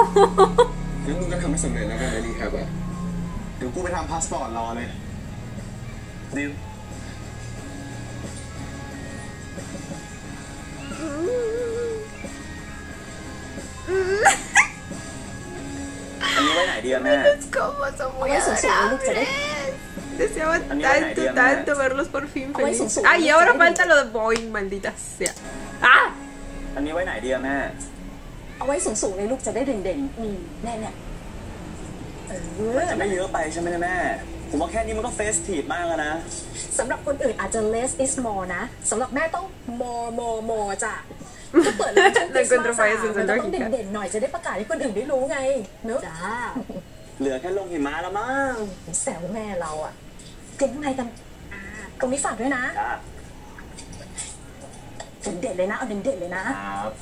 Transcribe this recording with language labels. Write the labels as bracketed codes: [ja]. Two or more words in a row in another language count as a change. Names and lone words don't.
[th] งั้นมึงก็ทำให้สำเร็จแล้วกันในรีแฮบอะเดี๋ยวกูไปทำพาสปอร์ตรอเลยดิว อันนี้ไว้ไหนดีอะแม่ [es] Es como son muy adorables. Deseaba tanto, tanto verlos por fin felices. Ay, y ahora falta lo de Boeing, maldita sea. ¡Ah! [th] อันนี้ไว้ไหนดีอะแม่ เอาไว้สูงๆเลยลูกจะได้เด่นๆแน่เนี่ย จะไม่เยอะไปใช่ไหมแม่ ผมว่าแค่นี้มันก็เฟสทีฟมากแล้วนะ สำหรับคนอื่นอาจจะ [en] less is more [th] นะสำหรับแม่ต้อง more จ้ะก็เปิดร้านช่วงคริสต์มาสมันต้องเด่นๆหน่อยจะได้ประกาศให้คนอื่นได้รู้ไงเนอะจ้า เหลือแค่ลงหิมะแล้วมั้ง แซวแม่เราอะเก่งข้างในกันตรงนี้ฝากด้วยนะ จ้า เด่นๆเลยนะเอาเด่นๆเลยนะครับ